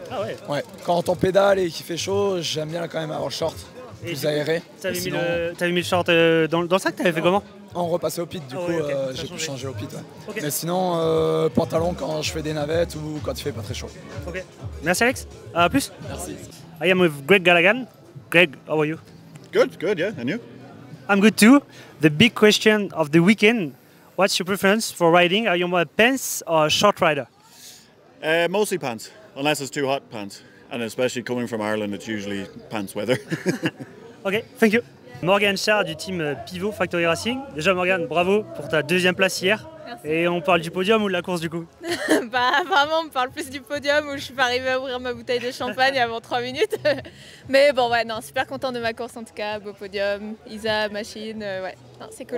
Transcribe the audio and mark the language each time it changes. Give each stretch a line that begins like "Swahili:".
French: Ah ouais? Ouais. Quand on pédale et qu'il fait chaud, j'aime bien quand même avoir le short, plus aéré. T'avais mis le short dans le sac, t'avais fait comment? On repassait au pit, du coup, okay. J'ai pu changer au pit. Ouais. Okay. Mais sinon, pantalon quand je fais des navettes ou quand il fait pas très chaud. Ok. Merci Alex. À plus. Merci.
English: I am with Greg Gallagher. Greg, how are you? Good, yeah. And you? I'm good too. The big question of the weekend, what's your preference for riding? Are you more a pants or a short rider? Mostly pants, unless it's too hot pants. And especially coming from Ireland, it's usually pants weather. Ok, thank you. Morgan Char du team Pivot Factory Racing.
French: Déjà Morgan, bravo pour ta deuxième place hier. Merci. Et on parle du podium ou de la course du coup? Vraiment, on me parle plus du podium où je suis pas arrivée à ouvrir ma bouteille de champagne avant 3 minutes. Mais bon, ouais, non, super content de ma course en tout cas, beau podium, Isa, machine, ouais, c'est cool.